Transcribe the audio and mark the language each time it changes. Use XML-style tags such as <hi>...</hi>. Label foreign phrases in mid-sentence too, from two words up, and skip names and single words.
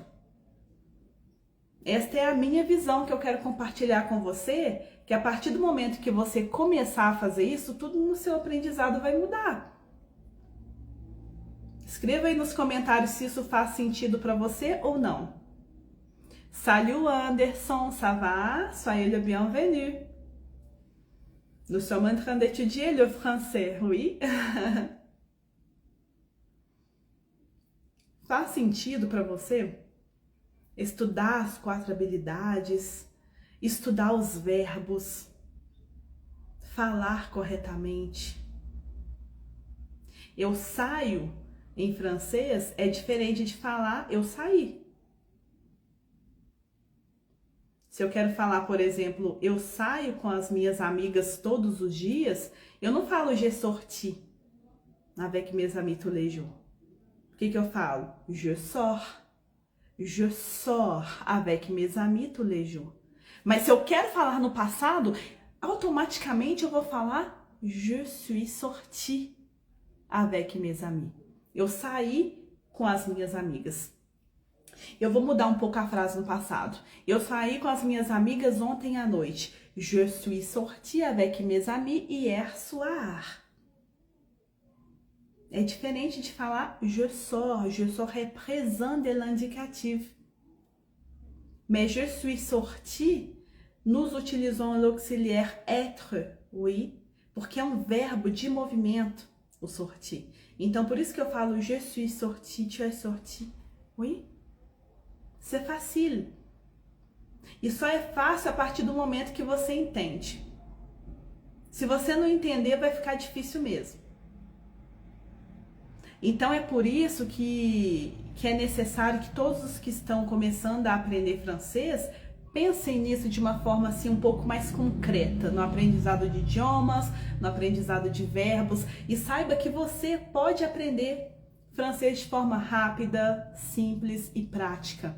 <pt>Esta é a minha visão que eu quero compartilhar com você, que a partir do momento que você começar a fazer isso, tudo no seu aprendizado vai mudar. Escreva aí nos comentários se isso faz sentido para você ou não.</pt> <fr>Salut Anderson, ça va? Soyez le bienvenu. Nous sommes en train d'étudier le français, oui?</fr> <pt>Faz sentido para você estudar as 4 habilidades, estudar os verbos, falar corretamente? Eu saio em francês é diferente de falar eu saí. Se eu quero falar, por exemplo, eu saio com as minhas amigas todos os dias, eu não falo</pt> <fr>je sorti avec mes amis tous les jours.</fr> <pt>O que eu falo?</pt> <fr>Je sors. Je sors avec mes amis tous les jours.</fr> <pt>Mas se eu quero falar no passado, automaticamente eu vou falar</pt> <fr>je suis sorti avec mes amis.</fr> <pt>Eu saí com as minhas amigas. Eu vou mudar um pouco a frase no passado. Eu saí com as minhas amigas ontem à noite.</pt> <fr>Je suis sorti avec mes amis hier soir.</fr> <pt>É diferente de falar</pt> <fr>je sors. Je sors é présent de l'indicatif. Mais je suis sorti, nous utilisons l'auxiliaire être, oui,</fr> <pt>porque é um verbo de movimento, o sortir. Então, por isso que eu falo</pt> <fr>je suis sorti, tu es sorti, oui. C'est facile.</fr> <pt>E só é fácil a partir do momento que você entende. Se você não entender, vai ficar difícil mesmo. Então é por isso que é necessário que todos os que estão começando a aprender francês pensem nisso de uma forma assim um pouco mais concreta, no aprendizado de idiomas, no aprendizado de verbos, e saiba que você pode aprender francês de forma rápida, simples e prática.</pt>